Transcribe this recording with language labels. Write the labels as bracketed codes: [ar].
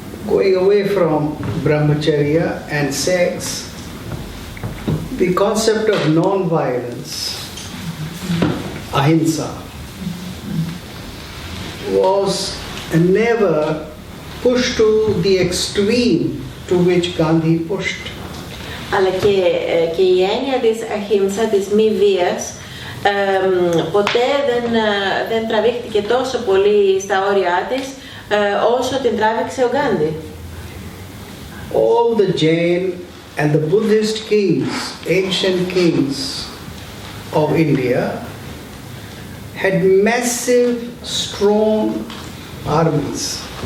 [en] Going away from brahmacharya and sex, the concept of non-violence, ahimsa, was never pushed to the extreme to which Gandhi pushed. [el] Αλλά και η έννοια της ahimsa, της μη βίας, ποτέ δεν τραβήχτηκε τόσο πολύ στα όρια της όσο την τράβηξε ο Γκάντι. [en] All the Jain and the Buddhist kings, ancient kings of India, had massive, strong armies.